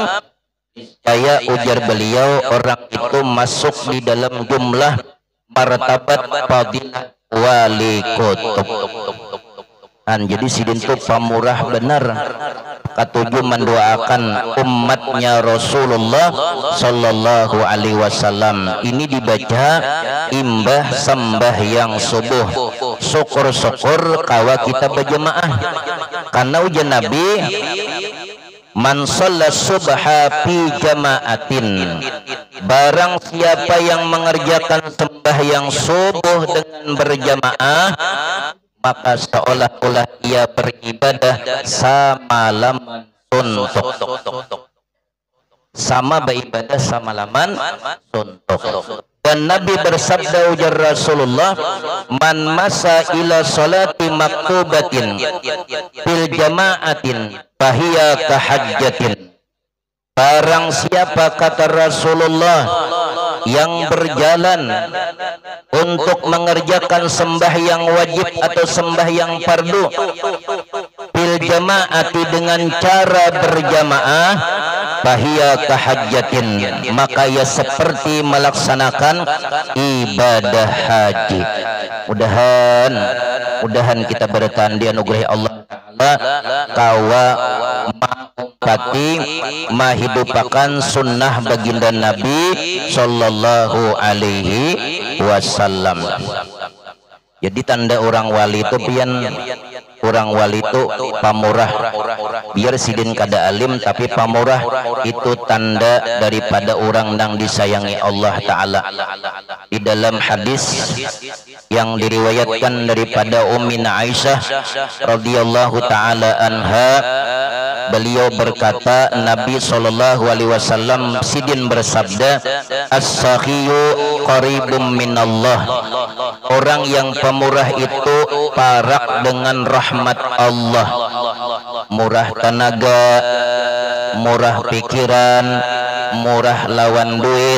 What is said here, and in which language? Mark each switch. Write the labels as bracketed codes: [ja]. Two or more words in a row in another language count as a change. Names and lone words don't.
[id] Saya ujar beliau, orang itu masuk di dalam jumlah martabat fadilah wali kutub. [bjn] Jadi sidin itu pamurah benar. [id] Ketujuh, mendoakan umatnya Rasulullah [ar] صلى الله عليه وسلم. [id] Ini dibaca imbah sembahyang subuh. [bjn] Syukur-syukur kawa kita berjamaah. [id] Karena ujian Nabi, [ar] من صلى الصبح في جماعة, [id] barang siapa yang mengerjakan sembahyang subuh dengan berjamaah, maka seolah-olah ia beribadah samalaman suntuk. Sama beribadah samalaman suntuk. Dan Nabi bersabda, ujar Rasulullah, [ar] من مشى إلى صلاة مكتوبة في الجماعة فهي كحجة. [id] Barang siapa, kata Rasulullah, yang berjalan untuk mengerjakan sembahyang wajib atau sembahyang fardu [ar] في الجماعة, [id] dengan cara berjamaah, [ar] فهي كحجة, [id] maka ia seperti melaksanakan ibadah haji. Mudahan kita bertahan dianugerahi Allah Ta'ala kawa mengupati mahidupakan sunnah baginda Nabi [ar] صلى الله عليه وسلم. [bjn] Jadi tanda orang wali itu pian, orang wali itu pamurah. Biar sidin kada alim tapi pamurah, [id] itu tanda daripada orang yang disayangi Allah Ta'ala. Di dalam hadis yang diriwayatkan daripada Ummina Aisyah [ar] رضي الله تعالى عنها, [id] beliau berkata, Nabi [ar] صلى الله عليه وسلم [id] sidin bersabda, [ar] السخي قريب من الله, [id] orang yang pemurah itu parak dengan rahmat Allah. Murah tenaga, murah pikiran, murah lawan duit.